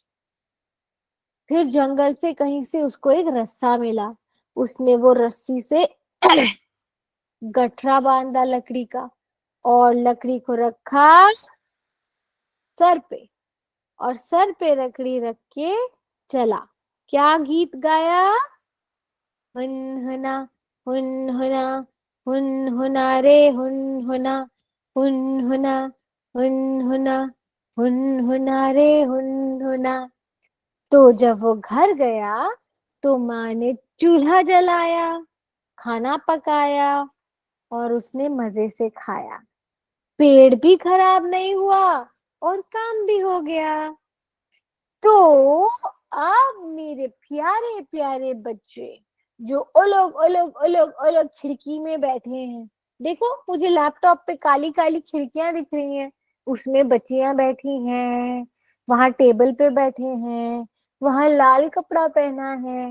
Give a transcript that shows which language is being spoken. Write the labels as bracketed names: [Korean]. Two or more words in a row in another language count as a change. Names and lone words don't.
[Hindi] फिर जंगल से कहीं से उसको एक रस्सा मिला, उसने वो रस्सी से गठरा बांधा लकड़ी का, और लकड़ी को रखा सर पे, और सर पे लकड़ी रख के चला। क्या गीत गाया? हुन हुना, हुन हुना, हुन हुना रे हुन हुना, हुन हुना, हुन हुना, हुन हुना रे हुन हुना। तो जब वो घर गया तो माँ ने चूल्हा जलाया, खाना पकाया और उसने मजे से खाया। पेड़ भी खराब नहीं हुआ और काम भी हो गया। तो अब मेरे प्यारे प्यारे बच्चे जो अलग अलग अलग अलग खिड़की में बैठे हैं, देखो मुझे लैपटॉप पे काली काली खिड़कियां दिख रही हैं, उसमें बच्चियां बैठी हैं, वहां टेबल पे बैठे हैं, वहां लाल कपड़ा पहना है।